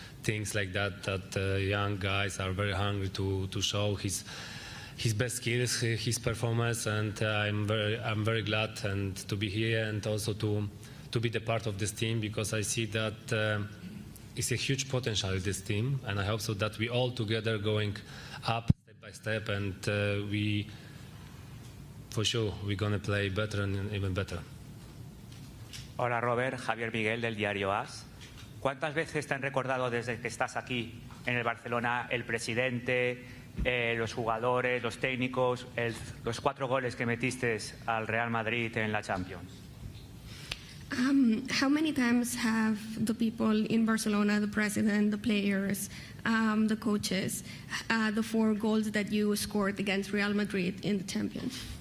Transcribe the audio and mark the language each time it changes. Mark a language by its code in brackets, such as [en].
[en] things like that, that young guys are very hungry to show his best skills, his performance, and I'm very glad and to be here and also to be the part of this team, because I see that it's a huge potential in this team, and I hope so that we all together going up step by step, and we for sure we're gonna play better and even better. [es] Hola Robert, Javier Miguel del diario AS. ¿Cuántas veces te han recordado desde que estás aquí en el Barcelona el presidente, los jugadores, los técnicos, los 4 goles que metiste al Real Madrid en la Champions? [en] How many times have the people in Barcelona, the president, the players, the coaches, the 4 goals that you scored against Real Madrid in the Champions?